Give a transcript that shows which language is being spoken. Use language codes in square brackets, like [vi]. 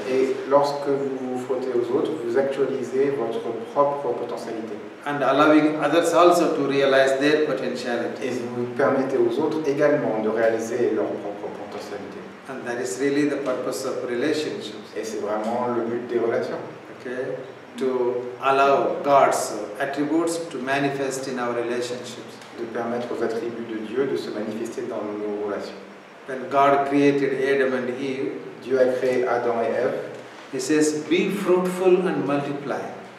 [fr] Et lorsque vous vous frottez aux autres, vous actualisez votre propre potentialité. [en] And allowing others also to realize their potentiality. [fr] Et vous permettez aux autres également de réaliser leur propre potentialité. [en] And that is really the purpose of relationships. [fr] Et c'est vraiment le but des relations. [en] Okay? To allow God's attributes to manifest in our relationships. [fr] De permettre aux attributs de Dieu de se manifester dans nos relations. [en] When God created Adam and Eve, [fr] Dieu a créé Adam et Ève. [en] He says, "Be fruitful and multiply."